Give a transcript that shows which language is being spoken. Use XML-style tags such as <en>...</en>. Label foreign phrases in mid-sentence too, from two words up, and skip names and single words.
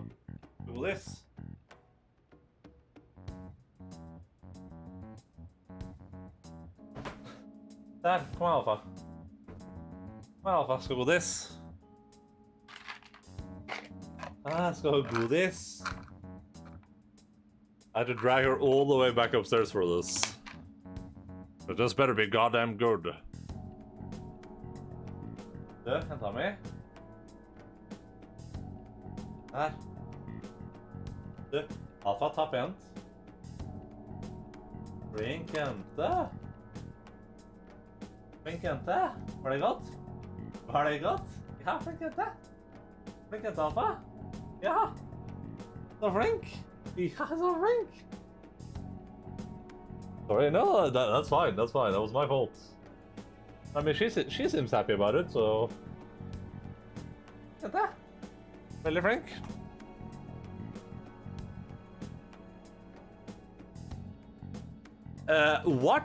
<en>Do this. Dad, come on, Alpha. Come on, Alpha, let's go with this. Let's go do this. I had to drag her all the way back upstairs for this. But this better be goddamn good.</en> <no>Du, henta mi. Her. Du, Alpha, ta pent. Flink jente. Flink jente. Var det godt? Var det godt? Ja, flink jente. Flink jente, Alpha. Ja. Så flink. Ja, så flink.</no> <en>Sorry, no, that's fine. That's fine. That was my fault. I mean, she seems happy about it, so. Look at that. Really, Frank? What?</en>